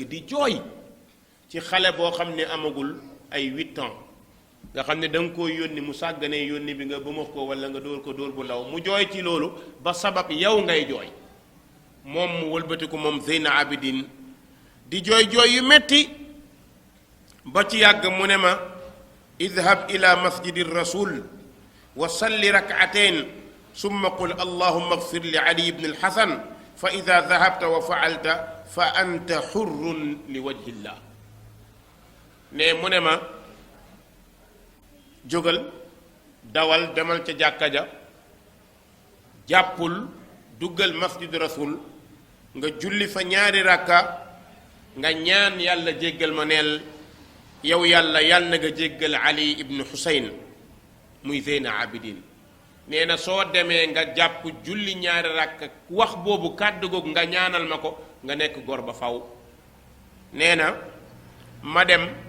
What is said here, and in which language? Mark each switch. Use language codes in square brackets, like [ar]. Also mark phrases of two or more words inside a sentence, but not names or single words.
[wo] di jooy ci xale boo xam ne amagul ay 8 ans nga xam ne da nga koo yónni mu sàgganee yónni bi nga bëmax ko wala nga dóor ko dóor bu ndaw mu jooy ci loolu ba sabab yow ngay jooy moom mu wëlbatiku moom Zeyna Abidin di jooy jooy yu metti ba ci yàgg mu ne ma [ar] اذهب إلى مسجد الرسول وصل ركعتين ثم قل اللهم اغفر لي علي بن الحسن فإذا ذهبت وفعلت فأنت حر لوجه الله [wo] ne mu ne ma jógal dawal demal ca jàkka ja jàppul duggal [ar] مسجد الرسول [wo] nga julli fa 2 ràkka nga ñaan yàlla jéggal ma neel yow yàlla yàlla na nga jéggal ali ibnu xusayn muy Zeyna Abidin nee na soo demee nga jàpp julli 2 ràkka wax boobu kàddu googu nga ñaanal ma ko nga nekk góor ba faw nee na ma dem